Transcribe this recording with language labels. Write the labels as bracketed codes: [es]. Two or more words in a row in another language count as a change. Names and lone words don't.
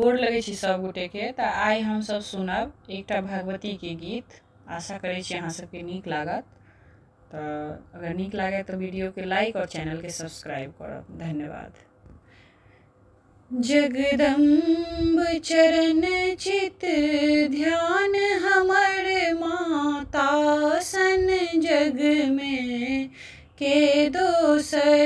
[mai] गोर लगै छी सब गोटे के। तऽ आइ हम सब सुनब एकटा भगवती के गीत। आशा करै छी अहाँ सबके नीक लागत। तऽ अगर नीक लागे तो वीडियो के लाइक और चैनल के सब्सक्राइब करब। धन्यवाद। जगदम्ब चरण चित ध्यान हमर माता सन जग में के दोसर।